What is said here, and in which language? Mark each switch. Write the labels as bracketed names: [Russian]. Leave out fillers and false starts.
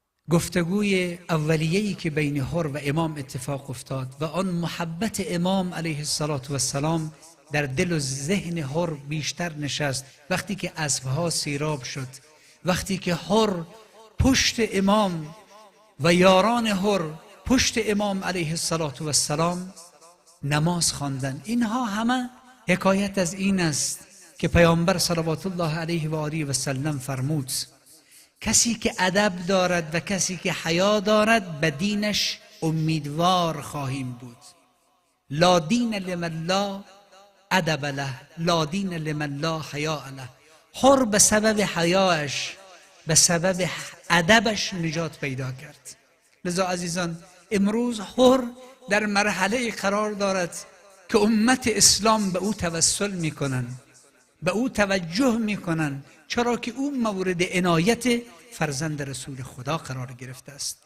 [Persian] گفتگوی اولیه‌ای که بین حر و امام اتفاق افتاد و آن محبت امام علیه السلام در دل و ذهن حر بیشتر نشست وقتی که اسبها سیراب شد، وقتی که حر پشت امام و یاران حر پشت امام علیه السلام نماز خواندند. اینها همه حکایت از این است که پیامبر صلوات الله علیه و آله و سلم فرمود کسی که ادب دارد و کسی که حیا دارد به دینش امیدوار خواهیم بود. [Arabic] لا دین لمن لا ادب له، لا دین لمن لا حیا له. [Persian] حر به سبب حیاش، به سبب ادبش نجات پیدا کرد. لذا عزیزان امروز حر در مرحله قرار دارد که امت اسلام به او توسل میکنن، به او توجه میکنن، چرا که او مورد عنایت فرزند رسول خدا قرار گرفته است.